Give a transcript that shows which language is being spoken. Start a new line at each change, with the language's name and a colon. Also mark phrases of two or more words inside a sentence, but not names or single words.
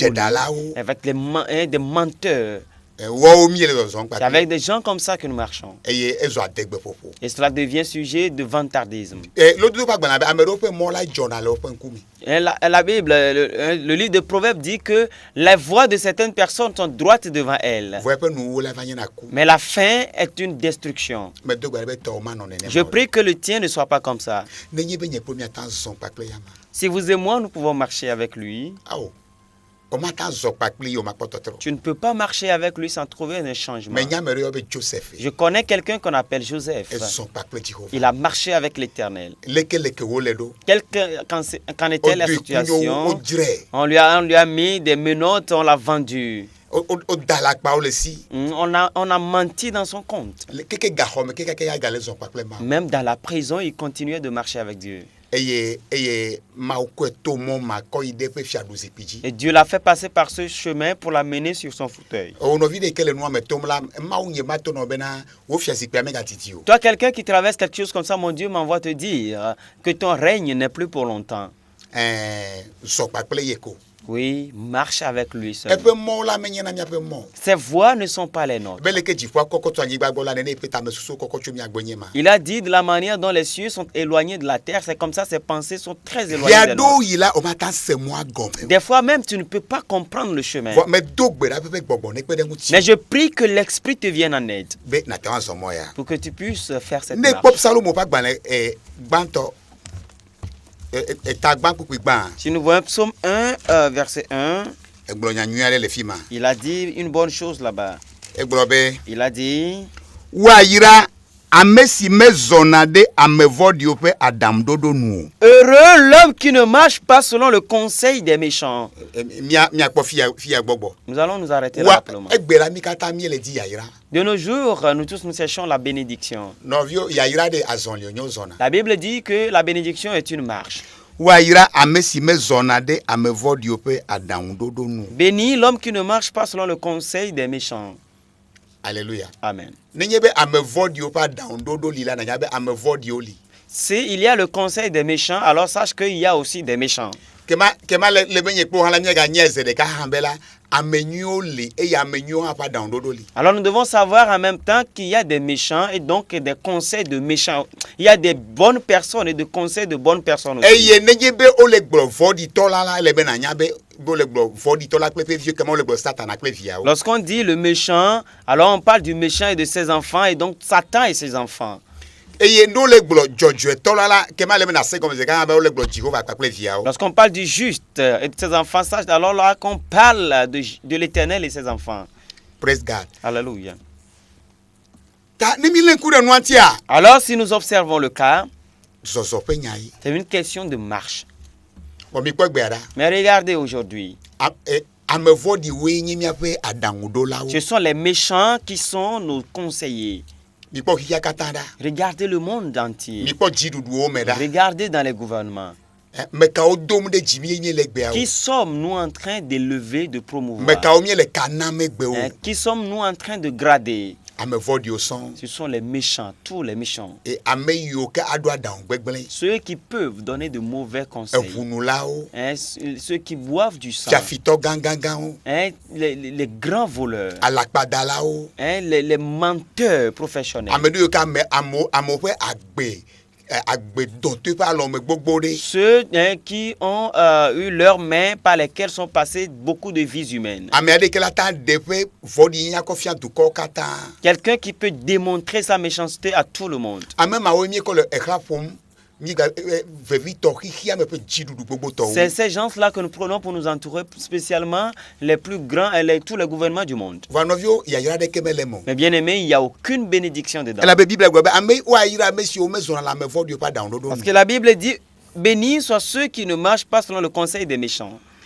Ewe: Adzedalawo.
French: avec des menteurs.
Ewe: Wɔwo mie le zɔzɔm
French: C'est
Ewe: kpakple.
French: avec des gens comme ça que nous marchons.
Ewe: Eye ezɔ adegbeƒoƒo.
French: Et cela devient sujet de vantardisme.
Ewe: Lododo ƒe agbalẽ be ame ɖewo ƒe mɔ la dzɔna le woƒe ŋkume.
French: Et la Bible, le livre de Proverbes dit que les voies de certaines personnes sont droites devant elles.
Ewe: Vɔ eƒe nuwo la va nye na ku.
French: Mais la fin est une destruction.
Ewe: Medo gbe ɖe be tɔwo manɔ nenema
French: Je
Ewe: o.
French: prie que le tien ne soit pas comme ça.
Ewe: Nenye be nye kple miata zɔ kpakple ya ma.
French: Si vous et moi, nous pouvons marcher avec lui,
Ewe: Awo. O mata zɔ kpakple yi o makpɔ tɔtrɔ.
French: tu ne peux pas marcher avec lui sans trouver un changement.
Ewe: Me nya ame ɖe yɔ be Joseph.
French: Je connais quelqu'un qu'on appelle Joseph.
Ewe: Ezɔ kpakple Jehova.
French: Il a marché avec l'Éternel.
Ewe: Leke wo le ɖo.
French: Qu'en était la
Ewe: Odoe kunyo
French: situation?
Ewe: wo dzrɛ.
French: On lui a mis des menottes, on l'a vendu.
Ewe: O da la akpawo le si.
French: On a menti dans son compte.
Ewe: Keke gaxɔme keke ya gale zɔ kpakple ma.
French: Même dans la prison, il continuait de marcher avec Dieu.
Ewe: Eye Mawu kɔe to mɔ ma kɔ yi ɖe eƒe fiaɖuzikpui dzi.
French: Et Dieu l'a fait passer par ce chemin pour l'amener sur son fauteuil.
Ewe: O nɔvi ɖe ke le nua me tom la Mawu nye ma to nɔ bena wo fiazikpuia megatiti o.
French: Toi, quelqu'un qui traverse quelque chose comme ça, mon Dieu m'envoie te dire que ton règne n'est plus pour longtemps.
Ewe: Zɔ kpakple ye ko.
French: Oui, marche avec lui seul.
Ewe: Eƒe mɔwo la menye na miaƒe mɔ.
French: Ces voies ne sont pas les nôtres.
Ewe: Be leke dziƒoa kɔkɔ tso anyigba gbɔ la nene eƒe tamesusuwo kɔkɔ tso mia gbɔ nye ma.
French: Il a dit de la manière dont les cieux sont éloignés de la terre, c'est comme ça, ses pensées sont très éloignées
Ewe: Via
French: des
Ewe: ɖo
French: nôtres.
Ewe: yi la o mata se mɔa gɔme.
French: Des fois même, tu ne peux pas comprendre le chemin.
Ewe: Vɔ medo gbe ɖa ƒe gbɔgbɔ ne kpe ɖe ŋuti.
French: Mais je prie que l'Esprit te vienne en aide
Ewe: Be nate wa zɔ mɔ ya.
French: pour que tu puisses faire cette
Ewe: Ne
French: marche.
Ewe: kpɔ Salomo ƒe agbalẽ gbãtɔ eta gbã kpukpui gbã.
French: Si nous voyons Psaume 1, verset 1,
Ewe: Egblɔ nya nyui aɖe le fi ma.
French: il a dit une bonne chose là-bas.
Ewe: Egblɔ be
French: Il a dit,
Ewe: woayra ame si mezɔna ɖe ame vɔ̃ɖiwo ƒe aɖaŋuɖoɖo nu o.
French: heureux l'homme qui ne marche pas selon le conseil des méchants.
Ewe: Miakpɔ fia gbɔgbɔ.
French: Nous allons nous arrêter là
Ewe: Wa
French: pour le moment.
Ewe: egbe la mi katã miele di yayra.
French: De nos jours, nous tous nous cherchons la bénédiction.
Ewe: Nɔviwo yayra ɖe azɔli o nyo zɔna.
French: La Bible dit que la bénédiction est une marche.
Ewe: Woayra ame si mezɔna ɖe ame vɔ̃ɖiwo ƒe aɖaŋuɖoɖo nu o.
French: Béni l'homme qui ne marche pas selon le conseil des méchants. Alléluia. Amen.
Ewe: Nenye be ame vɔ̃ɖiwo ƒe aɖaŋuɖoɖo li la nanya be ame vɔ̃ɖiwo li.
French: S'il y a le conseil des méchants, alors sache qu'il y a aussi des méchants.
Ewe: Kema le be nye kpo hã la miaganye ze ɖeka hã be la ame nyuiwo li eye ame nyuiwo hã ƒe aɖaŋuɖoɖo li.
French: Alors nous devons savoir en même temps qu'il y a des méchants et donc des conseils de méchants. Il y a des bonnes personnes et des conseils de bonnes personnes aussi.
Ewe: Eye nenye be wole gblɔ vɔ̃ɖitɔ la ele be nanya be wole gblɔ vɔ̃ɖitɔ la kple eƒe viwo kema wole gblɔ Satana kple viawo.
French: Lorsqu'on dit le méchant, alors on parle du méchant et de ses enfants et donc Satan et ses enfants.
Ewe: Eye ne wole gblɔ dzɔdzɔetɔ la kema le be na se gɔme ze gã be wole gblɔ Jehova kpakple viawo.
French: Lorsqu'on parle du juste et de ses enfants, sache alors là qu'on parle de l'Éternel et ses enfants.
English: Praise God.
French: Alléluia.
Ewe: Ta ne mi le ŋku ɖe nua tia
French: Alors si nous observons le cas,
Ewe: zɔzɔ ƒe nya yi.
French: c'est une question de marche.
Ewe: Wɔ mi kpɔ gbea ɖa.
French: Mais regardez aujourd'hui,
Ewe: Ame vɔ̃ɖiwoe nye miaƒe aɖaŋuɖolawo.
French: ce sont les méchants qui sont nos conseillers.
Ewe: Mi kpɔ xixia katã ɖa.
French: Regardez le monde
Ewe: Mi
French: entier.
Ewe: kpɔ dziɖuɖuwo me ɖa.
French: Regardez dans les gouvernements.
Ewe: Me kawo dom ɖe dzi mi nye le gbeawo.
French: Qui sommes-nous en train d'élever, de promouvoir?
Ewe: Me kawo mi le ka na me gbewo.
French: Qui sommes-nous en train de grader?
Ewe: Ame vɔ̃ɖiwo sɔŋ.
French: Ce sont les méchants, tous les méchants.
Ewe: Et ame yiwo ke aɖo aɖaŋu gbegblẽ.
French: Ceux qui peuvent donner de mauvais conseils.
Ewe: Eʋunulawo.
French: Ceux qui boivent du sang.
Ewe: Fiafitɔ gãgãgãwo.
French: Les grands voleurs.
Ewe: Alakpadalawo.
French: Les menteurs professionnels.
Ewe: Ame ɖewo ke amewo ƒe agbedɔtɔe ƒe alɔme gbogbo ɖe.
French: Ceux qui ont eu leurs mains par lesquelles sont passées beaucoup de vies humaines.
Ewe: Ame aɖe ke la ta ɖe ƒe vɔɖi nya kɔ fia dukɔwo katã.
French: Quelqu'un qui peut démontrer sa méchanceté à tout le monde.
Ewe: Ame mawoe mi kɔ le exla ƒom
French: C'est ces gens-là que nous prenons pour nous entourer, spécialement les plus grands et tous les gouvernements du monde. Mais bien aimé, il n'y a aucune bénédiction dedans. Parce que la Bible dit, bénis soient ceux qui ne marchent pas selon le conseil des méchants.